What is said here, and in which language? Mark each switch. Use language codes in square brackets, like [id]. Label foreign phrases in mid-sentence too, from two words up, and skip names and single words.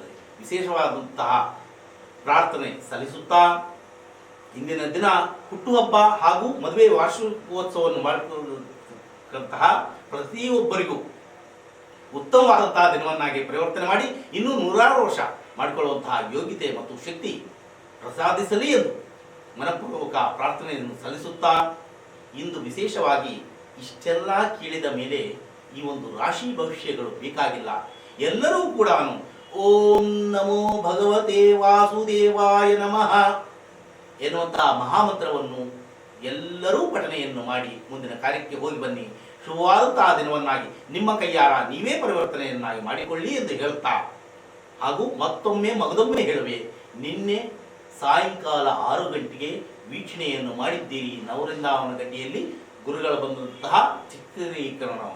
[kn] ವಿಶೇಷವಾದಂತಹ ಪ್ರಾರ್ಥನೆ ಸಲ್ಲಿಸುತ್ತಾ, ಇಂದಿನ ದಿನ ಹುಟ್ಟುಹಬ್ಬ ಹಾಗೂ ಮದುವೆ ವಾರ್ಷಿಕೋತ್ಸವವನ್ನು ಮಾಡಿಕೊಳ್ಳತಕ್ಕಂತಹ ಪ್ರತಿಯೊಬ್ಬರಿಗೂ ಉತ್ತಮವಾದಂತಹ ದಿನವನ್ನಾಗಿ ಪರಿವರ್ತನೆ ಮಾಡಿ ಇನ್ನೂ 100 ವರ್ಷ ಮಾಡಿಕೊಳ್ಳುವಂತಹ ಯೋಗ್ಯತೆ ಮತ್ತು ಶಕ್ತಿ ಪ್ರಸಾದಿಸಲಿ ಎಂದು ಮನಃಪೂರ್ವಕ ಪ್ರಾರ್ಥನೆಯನ್ನು ಸಲ್ಲಿಸುತ್ತಾ, ಇಂದು ವಿಶೇಷವಾಗಿ ಇಷ್ಟೆಲ್ಲ ಕೇಳಿದ ಮೇಲೆ ಈ ಒಂದು ರಾಶಿ ಭವಿಷ್ಯಗಳು ಬೇಕಾಗಿಲ್ಲ. ಎಲ್ಲರೂ ಕೂಡ [sa] ಓಂ ನಮೋ ಭಗವತೆ ವಾಸುದೇವಾಯ ನಮಃ [kn] ಎನ್ನುವಂತಹ ಮಹಾಮಂತ್ರವನ್ನು ಎಲ್ಲರೂ ಪಠನೆಯನ್ನು ಮಾಡಿ ಮುಂದಿನ ಕಾರ್ಯಕ್ಕೆ ಹೋಗಿ ಬನ್ನಿ. ಶುಭವಾದಂತಹ ದಿನವನ್ನಾಗಿ ನಿಮ್ಮ ಕೈಯಾರ ನೀವೇ ಪರಿವರ್ತನೆಯನ್ನಾಗಿ ಮಾಡಿಕೊಳ್ಳಿ ಎಂದು ಹೇಳುತ್ತಾ, ಹಾಗೂ ಮತ್ತೊಮ್ಮೆ ಮಗದೊಮ್ಮೆ ಹೇಳುವೆ, ನಿನ್ನೆ ಸಾಯಂಕಾಲ 6 ಗಂಟೆಗೆ ವೀಕ್ಷಣೆಯನ್ನು ಮಾಡಿದ್ದೀರಿ ನವವೃಂದಾವನ ಗಡ್ಡಿಯಲ್ಲಿ ಗುರುಗಳ ಬಂದಂತಹ ಚಿತ್ರೀಕರಣವನ್ನು.